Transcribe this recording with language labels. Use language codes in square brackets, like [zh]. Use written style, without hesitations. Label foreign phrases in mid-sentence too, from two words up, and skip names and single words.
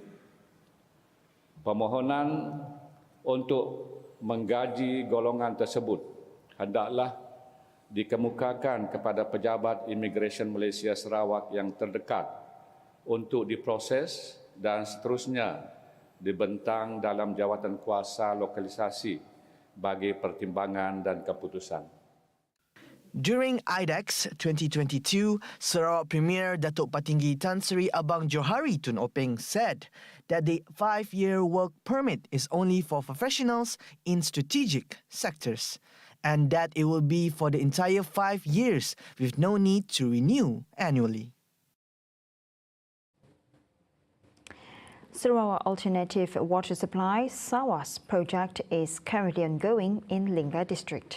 [ms] Permohonan untuk menggaji golongan tersebut hendaklah dikemukakan kepada pejabat Immigration Malaysia Sarawak yang terdekat untuk diproses dan seterusnya dibentang dalam jawatan kuasa lokalisasi bagi pertimbangan dan keputusan. [en] During IDEX 2022, Sarawak Premier Datuk Patinggi Tan Sri Abang Johari Tun Openg said that the 5-year work permit is only for professionals in strategic sectors and that it will be for the entire 5 years with no need to renew annually. Sarawak Alternative Water Supply SAWAS project is currently ongoing in Lingga district.